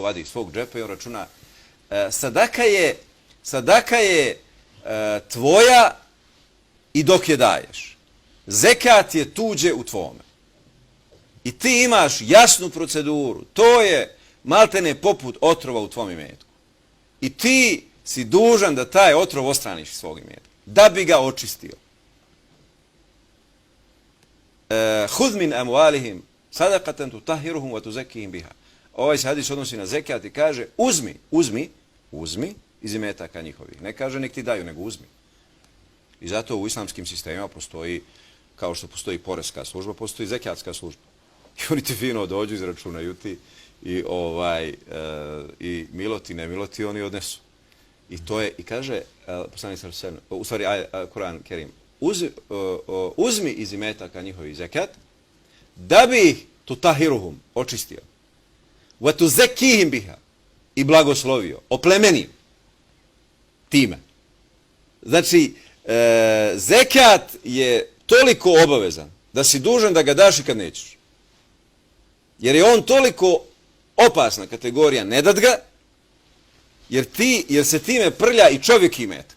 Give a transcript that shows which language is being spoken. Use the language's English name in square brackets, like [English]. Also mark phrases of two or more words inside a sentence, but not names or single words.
[Bosnian] vadi iz svog džepa i on računa sadaka je tvoja i dok je daješ. Zekat je tuđe u tvome. I ti imaš jasnu proceduru. To je maltene poput otrova u tvom imetku. I ti si dužan da taj otrov ostraniš iz svog imetka. Da bi ga očistio. [Arabic] خذ من أموالهم صدقة تطهرهم وتزكيهم بها. [Bosnian] Ovaj se hadis odnosi na zekat i kaže uzmi iz imetaka njihovih. Ne kaže nek ti daju, nego uzmi. I zato u islamskim sistemima postoji, kao što postoji poreska služba, postoji zekatska služba. I oni ti fino dođu, izračunaju ti i miloti, ne miloti, oni odnesu. I to je, i kaže, poslanik [Arabic] صلى الله عليه وسلم, [Bosnian] u stvari [Arabic] القرآن الكريم, [Bosnian] uzmi iz imetaka njihovi zekat, da bi ih tutahiruhum očistio. [Arabic] وتزكيهم بها [Bosnian] i blagoslovio, oplemenio time. Znači, zekat je toliko obavezan da si dužan da ga daš i kad nećeš. Jer je on toliko opasna kategorija ne dat ga, jer se time prlja i čovjek imetak.